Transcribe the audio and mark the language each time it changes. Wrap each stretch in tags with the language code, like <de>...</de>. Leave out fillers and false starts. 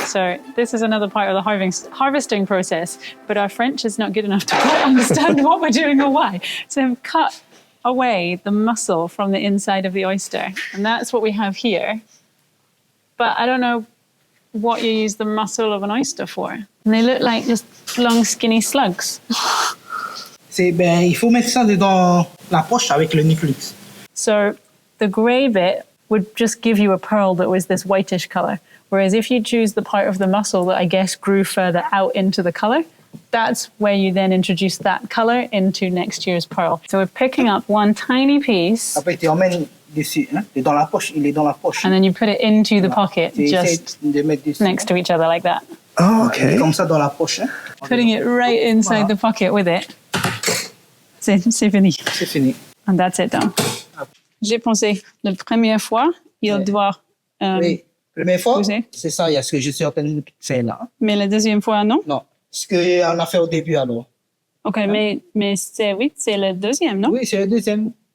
<en>So this is another part of the harvesting process, but our French is not good enough to quite understand what we're doing or why. So I've cut away the muscle from the inside of the oyster, and that's what we have here. But I don't know what you use the muscle of an oyster for. And they look like just long, skinny slugs.</en> <fr>Il faut mettre ça dans la poche avec le nucleus.</fr> <en>So the grey bit would just give you a pearl that was this whitish colour. Whereas if you choose the part of the muscle that I guess grew further out into the colour, that's where you then introduce that colour into next year's pearl. So we're picking up one tiny piece</en> <fr>Après, tu emmènes dessus, hein? Dans la poche, il est dans la poche.</fr> <en>and then you put it into the pocket</en> <fr>Tu essaies</fr> <en>just</en> <fr>de mettre dessus.</fr> <en>next to each other like that. Oh,</en> <fr>Il est comme ça dans la poche. Hein?</fr> <en>Putting it right inside the pocket with it.</en> <fr>C'est fini. C'est fini.</fr> <en>And that's it done.</en> <fr>J'ai pensé, la première fois, il doit... Oui. Première fois, Vous savez? c'est ça, il y a ce que je suis en train de faire là. Mais la deuxième fois, non? Non, ce qu'on a fait au début alors. Ok, mais c'est oui, c'est le deuxième, non? Oui, c'est le deuxième.</fr>